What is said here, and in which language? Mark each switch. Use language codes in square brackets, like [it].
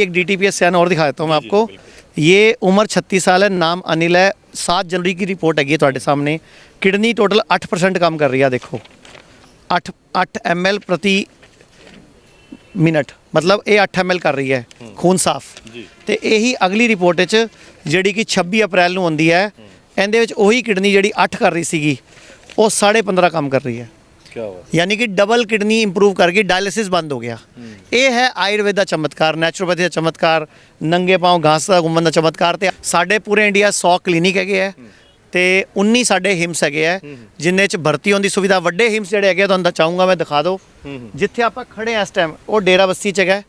[hi] एक DTPS scan और दिखा देता हूँ मैं आपको। ये उम्र 36 साल है, नाम अनिल है। 7 जनवरी की रिपोर्ट है [pa] ਤੁਹਾਡੇ [hi] सामने। किडनी टोटल 8% काम कर रही है। देखो 8 ml प्रति मिनट, मतलब ये 8 ml कर रही है खून साफ। [pa] ਤੇ ਇਹੀ ਅਗਲੀ ਰਿਪੋਰਟ ਵਿੱਚ ਜਿਹੜੀ ਕਿ 26 ਅਪ੍ਰੈਲ ਨੂੰ ਆਉਂਦੀ ਹੈ, ਇਹਦੇ ਵਿੱਚ ਉਹੀ ਕਿਡਨੀ ਜਿਹੜੀ 8 ਕਰ ਰਹੀ ਸੀਗੀ ਉਹ 15.5 ਕੰਮ ਕਰ ਰਹੀ ਹੈ। [hi] क्या बात। यानी कि डबल किडनी इंप्रूव करके डायलिसिस बंद हो गया। [pa] ਇਹ ਹੈ ਆਯੁਰਵੇਦ ਦਾ ਚਮਤਕਾਰ, ਨੈਚੁਰੋਪੈਥੀ ਦਾ ਚਮਤਕਾਰ, ਨੰਗੇ ਪਾँव ਘਾਸ ਦਾ ਘੁੰਮਣ ਦਾ ਚਮਤਕਾਰ। ਤੇ ਸਾਡੇ ਪੂਰੇ ਇੰਡੀਆ 100 ਕਲੀਨਿਕ ਹੈਗੇ ਆ ਤੇ 19 ਸਾਡੇ ਹਿਮਸ ਹੈਗੇ ਆ ਜਿੰਨੇ ਚ ਭਰਤੀ ਹੋਣ ਦੀ ਸੁਵਿਧਾ। ਵੱਡੇ ਹਿਮਸ ਜਿਹੜੇ ਹੈਗੇ ਤੁਹਾਨੂੰ ਚਾਹੂੰਗਾ ਮੈਂ ਦਿਖਾ ਦਿਓ। ਜਿੱਥੇ ਆਪਾਂ ਖੜੇ ਆ ਇਸ ਟਾਈਮ ਉਹ ਡੇਰਾ ਬਸਤੀ ਚ ਹੈਗਾ।